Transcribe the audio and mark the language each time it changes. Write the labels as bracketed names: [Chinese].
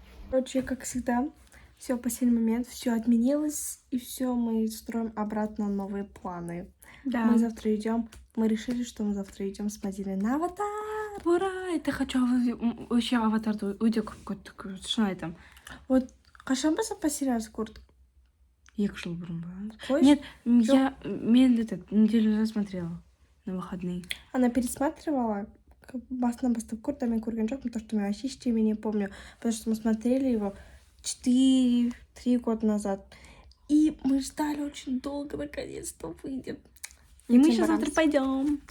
[Russian] Короче, как всегда, все в последний момент, все отменилось, и все, мы строим обратно новые планы. Да. Мы завтра идем. Мы решили, что мы завтра идем с Мадиной на аватар. Ура! Это хочу вообще аватар уйдет какой-то, что это? [Kazakh] Вот, қашан бастап посериясы көрдік? 2 жыл бұрын ба? [Russian] Нет, мен этот неделю назад смотрела на выходные. Она пересматривала, басынан бастап көрді, а мен көрген жоқпын, потому что мен вообще ештеңе не помню, потому что мы смотрели его 4-3 года назад. И мы ждали очень долго, наконец-то выйдет. И мы сейчас завтра пойдем.